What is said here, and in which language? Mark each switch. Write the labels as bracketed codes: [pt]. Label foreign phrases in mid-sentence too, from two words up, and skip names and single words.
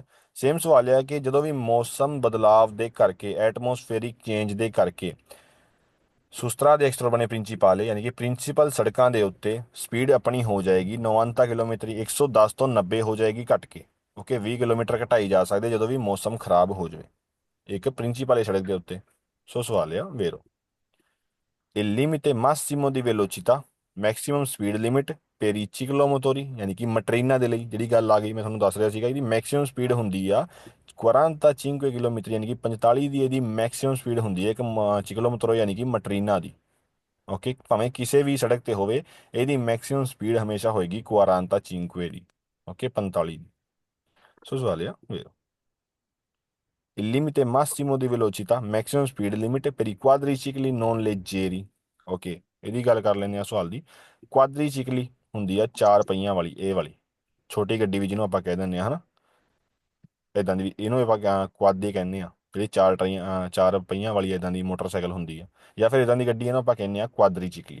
[pa] ਸੇਮ ਸਵਾਲ ਇਹ ਹੈ ਕਿ ਜਦੋਂ ਵੀ ਮੌਸਮ ਬਦਲਾਵ ਦੇ ਕਰਕੇ, [en] atmospheric change [pa] ਦੇ ਕਰਕੇ ਸੁਸਤਰਾ ਦੇ ਐਕਸਟਰਾ ਬਣੇ ਪ੍ਰਿੰਸੀਪਲ ਯਾਨੀ ਕਿ ਪ੍ਰਿੰਸੀਪਲ ਸੜਕਾਂ ਦੇ ਉੱਤੇ ਸਪੀਡ ਆਪਣੀ ਹੋ ਜਾਏਗੀ 90 ਕਿਲੋਮੀਟਰ 110 ਤੋਂ 90 ਹੋ ਜਾਏਗੀ ਘਟ ਕੇ। ਓਕੇ, 20 ਕਿਲੋਮੀਟਰ ਘਟਾਈ ਜਾ ਸਕਦੀ ਹੈ ਜਦੋਂ ਵੀ ਮੌਸਮ ਖਰਾਬ ਹੋ ਜਾਵੇ ਇੱਕ ਪ੍ਰਿੰਸੀਪale ਸੜਕ ਦੇ ਉੱਤੇ। ਸੋ ਸਵਾਲ ਆ ਵੇਰੋ [it] il limite massimo di velocità [en] maximum speed limit [it] per i ciclomotori [pa] ਯਾਨੀ ਕਿ ਮਟਰੀਨਾ ਦੇ ਲਈ ਜਿਹੜੀ ਗੱਲ ਆ ਗਈ ਮੈਂ ਤੁਹਾਨੂੰ ਦੱਸ ਰਿਹਾ ਸੀਗਾ ਇਹਦੀ [en] maximum speed [pa] ਹੁੰਦੀ ਆ 45 ਕਿਲੋਮੀਟਰ ਯਾਨੀ ਕਿ 45 ਦੀ ਇਹਦੀ [en] maximum speed [pa] ਹੁੰਦੀ ਹੈ ਇੱਕ ਚਿਕਲੋਮੋਟਰੋ ਯਾਨੀ ਕਿ ਮਟਰੀਨਾ ਦੀ। ਓਕੇ, ਭਾਵੇਂ ਕਿਸੇ ਵੀ ਸੜਕ ਤੇ ਹੋਵੇ ਇਹਦੀ [en] maximum speed [pa] ਹਮੇਸ਼ਾ ਹੋਏਗੀ 45 ਦੀ। ਓਕੇ, 45 ਦੀ। ਸੋ ਸਵਾਲ ਆ ਵੇਰੋ [it] il limite massimo di velocità [en] maximum speed limit [it] per i quadricicli non leggeri। [pa] ਓਕੇ, ਇਹਦੀ ਗੱਲ ਕਰ ਲੈਂਦੇ ਆ ਸਵਾਲ ਦੀ। ਕੁਆਦਰੀਚਿਕਲੀ ਹੁੰਦੀ ਆ ਚਾਰ ਪਹੀਆਂ ਵਾਲੀ, ਇਹ ਵਾਲੀ ਛੋਟੀ ਗੱਡੀ ਵੀ ਜਿਹਨੂੰ ਆਪਾਂ ਕਹਿ ਦਿੰਦੇ ਆ ਹਨਾ, ਇਦਾਂ ਦੀ ਇਹਨੂੰ ਆਪਾਂ ਕੁਆਦੀ ਕਹਿੰਦੇ ਆ ਜਿਹੜੀ ਚਾਰ ਪਹੀਆਂ ਵਾਲੀ ਇਦਾਂ ਦੀ ਮੋਟਰਸਾਈਕਲ ਹੁੰਦੀ ਆ ਜਾਂ ਫਿਰ ਇਦਾਂ ਦੀ ਗੱਡੀ ਇਹਨੂੰ ਆਪਾਂ ਕਹਿੰਦੇ ਆ ਕੁਆਦਰੀਚਿਕਲੀ।